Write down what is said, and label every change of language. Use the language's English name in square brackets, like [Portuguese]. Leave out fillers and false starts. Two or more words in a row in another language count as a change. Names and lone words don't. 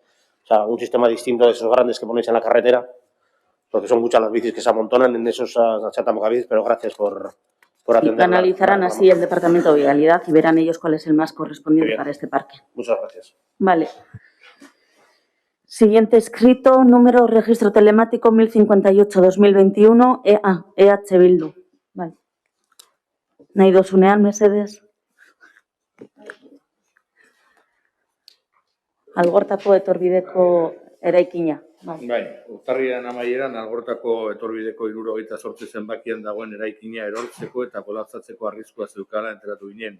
[Spanish] O sea, un sistema distinto de esos grandes que ponéis en la carretera, porque son muchas las bicis que se amontonan en esos aparcabicis, pero gracias por atender. Analizarán así el Departamento de Vialidad y verán ellos cuál es el más correspondiente para este parque. Muchas gracias. Vale. Siguiente escrito, número registro telemático 1058/2021, EH Bildu. Vale. [Basque] Nahi dozunean, mesedez. Algortako etorbideko eraikina. Bai, urtarriaren amaieran Algortako etorbideko 78 zenbakian dagoen eraikina erortzeko eta kolapsatzeko arriskua zeukala enteratu ginen.